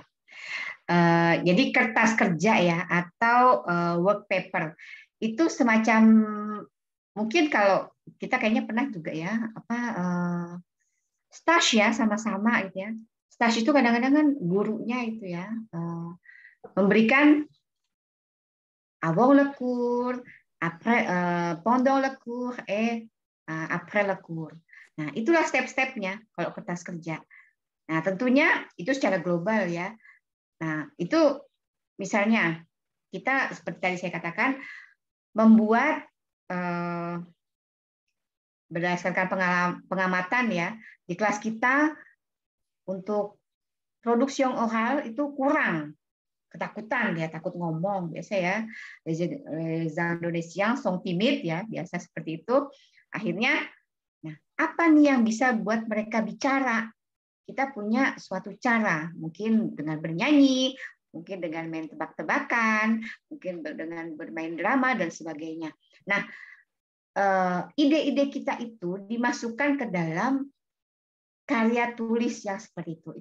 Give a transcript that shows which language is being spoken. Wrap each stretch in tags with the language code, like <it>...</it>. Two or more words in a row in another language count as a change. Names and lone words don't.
<id>Jadi kertas kerja ya, atau</id> <en>work paper,</en> <id>itu semacam, mungkin kalau kita kayaknya pernah juga ya, stage ya, sama-sama gitu ya. Stage itu kadang-kadang kan gurunya itu ya memberikan</id> <fr>avant le cours, pendant le cours, après le cours.</fr> <id>Nah, itulah step-stepnya kalau kertas kerja. Nah, tentunya itu secara global ya. Nah, itu misalnya kita seperti tadi saya katakan membuat berdasarkan pengamatan ya di kelas kita. Untuk produksi yang oral itu kurang, ketakutan ya, takut ngomong biasa ya.</id> <fr>Les Indonesiens sont timides</fr> <id>ya, biasa seperti itu. Akhirnya, nah apa nih yang bisa buat mereka bicara? Kita punya suatu cara, mungkin dengan bernyanyi, mungkin dengan main tebak-tebakan, mungkin dengan bermain drama dan sebagainya. Nah, ide-ide kita itu dimasukkan ke dalam karya tulis yang seperti itu.</id>